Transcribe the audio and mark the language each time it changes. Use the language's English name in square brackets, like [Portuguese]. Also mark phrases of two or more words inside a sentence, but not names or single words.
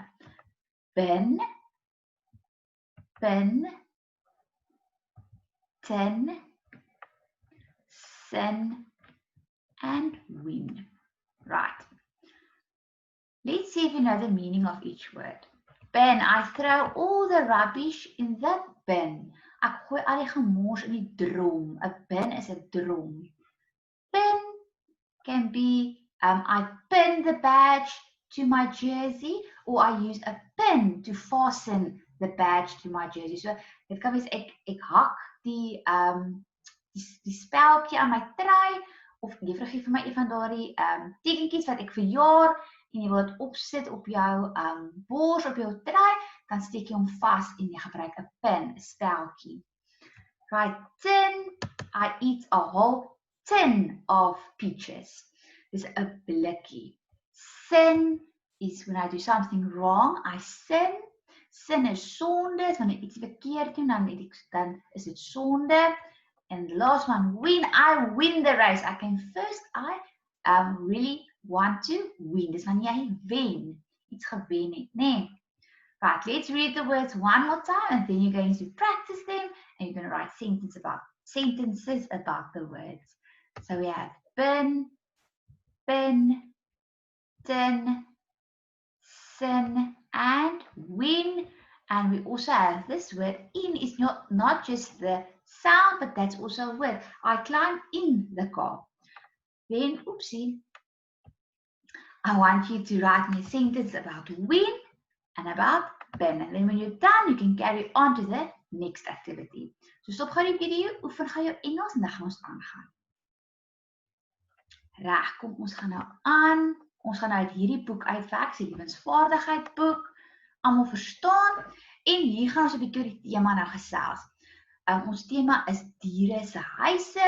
[English] Bin, bin, tin, sin, and win. Right. Let's see if you know the meaning of each word. Bin, I throw all the rubbish in the bin. [Afrikaans] Ek gooi al die gemors in die drom. 'n bin is 'n drom. [English] Pin can be, I pin the badge to my jersey, or I use a pin to fasten the badge to my jersey. So, [Afrikaans] dit kan wees ek hak die speltjie aan my trui, of juffrou gee vir my een van daardie tekentjies wat ek verjaar, en jy wil dit opsit op jou bors, op jou trui, dan steek jy hom vas en jy gebruik 'n pin, 'n speltjie. [English] Right, tin, I eat a whole tin of peaches. [Afrikaans] Dis 'n blikkie. [English] Sin is when I do something wrong, I sin. [Afrikaans] Sin is sonde, is wanneer iets verkeerd doen, dan is dit sonde. [English] And the last one, win, I win the race. I can first, I really want to win. [Afrikaans] Dis wanneer jy wen, iets gewen het, nee. [English] Right, let's read the words one more time, and then you're going to practice them, and you're going to write sentences about the words. So we have bin, tin, sin, and, when, and we also have this word. In is not just the sound, but that's also a word. I climb in the car. Then, oopsie, I want you to write me a sentence about when and about when. And then when you're done, you can carry on to the next activity. [Afrikaans] So stop gou die video, oefen gou jou Engels en dan gaan ons aangaan. Reg, kom ons gaan nou aan. Ons gaan nou uit hierdie boek uitwerk, die lewensvaardigheid boek. Almal verstaan. En hier gaan ons 'n bietjie oor die tema nou gesels. Ons tema is diere se huise.